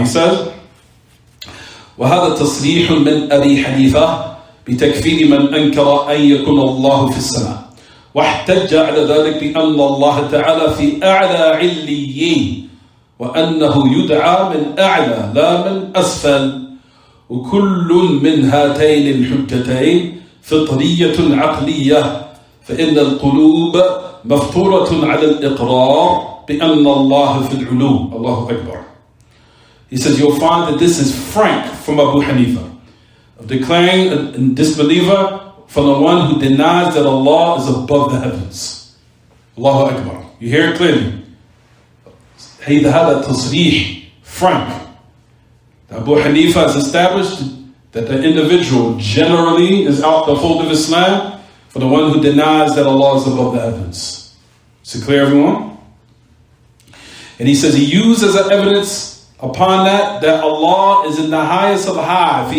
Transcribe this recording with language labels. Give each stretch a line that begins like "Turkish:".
English: He says,
Arabic: وهذا تصريح من أبي حنيفة بتكفير من أنكر أن يكون الله في السماء واحتج على ذلك بأن الله تعالى في أعلى عليين وأنه يدعى من أعلى لا من أسفل وكل من هاتين الحجتين فطرية عقلية فإن القلوب مفطورة على الإقرار بِأَنَّ اللَّهَ فِي الْعُلُوِّ. Allahu Akbar.
English: He says, you'll find that this is frank from Abu Hanifa, of declaring a disbeliever from the one who denies that Allah is above the heavens. Allahu Akbar. You hear it clearly.
Arabic: هذا تصريح
English: frank. Abu Hanifa has established that the individual generally is out the fold of Islam for the one who denies that Allah is above the heavens. Is it clear, everyone? And he says he used as an evidence upon that Allah is in the highest of high.